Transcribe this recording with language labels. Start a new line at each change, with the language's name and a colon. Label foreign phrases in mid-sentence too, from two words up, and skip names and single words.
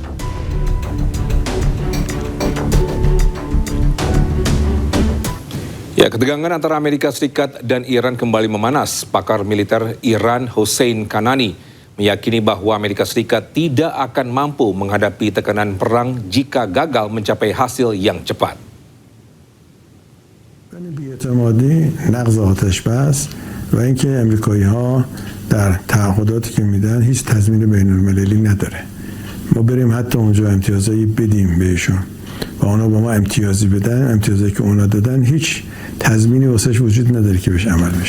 Indonesian: Ya, ketegangan antara Amerika Serikat dan Iran kembali memanas. Pakar militer Iran Hossein Kanani meyakini bahwa Amerika Serikat tidak akan mampu menghadapi tekanan perang jika gagal mencapai hasil yang cepat.
Persian: بی‌اعتمادی، نقض آتش‌بس و اینکه آمریکایی‌ها در تعهداتی که میدن هیچ تضمین بین‌المللی نداره. ما بریم حتی اونجا امتیازایی بدیم بهشون و اونا با ما امتیازی بدن، امتیازایی که اونا دادن هیچ تضمینی واسش وجود نداره که بهش عمل بشه.